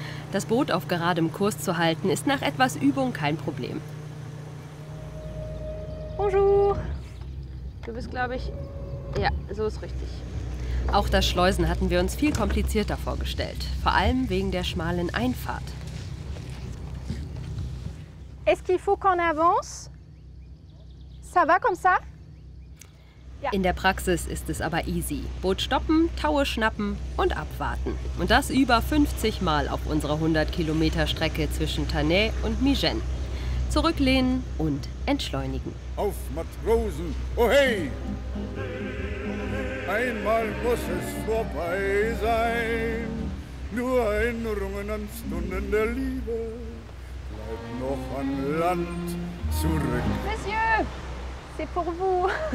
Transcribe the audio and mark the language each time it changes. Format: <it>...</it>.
<de>Das Boot auf geradem Kurs zu halten, ist nach etwas Übung kein Problem.</de> <fr>Bonjour.</fr> <de>Du bist, glaube ich... Ja, so ist richtig. Auch das Schleusen hatten wir uns viel komplizierter vorgestellt. Vor allem wegen der schmalen Einfahrt.</de> <fr>Est-ce qu'il faut qu'on avance? Ça va comme ça?</fr> <de>In der Praxis ist es aber easy. Boot stoppen, Taue schnappen und abwarten. Und das über 50 Mal auf unserer 100-Kilometer-Strecke zwischen Tannay und Migennes. Zurücklehnen und entschleunigen. Auf Matrosen, oh hey! Einmal muss es vorbei sein, nur ein Rungen an Stunden der Liebe. Bleib noch an Land zurück.</de> <fr>Monsieur, c'est pour vous.</fr>